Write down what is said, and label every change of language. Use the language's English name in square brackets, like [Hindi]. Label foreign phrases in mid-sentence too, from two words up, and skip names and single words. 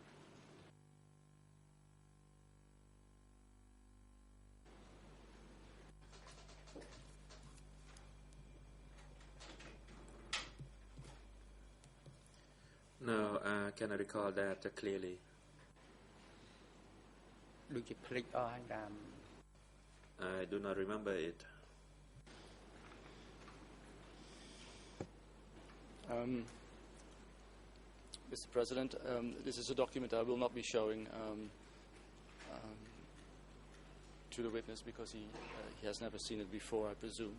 [English] No, I cannot recall that clearly. [Khmer] ដូចជាភ្លេចអស់ហើយតាម [English] I do not remember it. Mr. President, this is a document I will not be showing to the witness because he has never seen it before, I presume.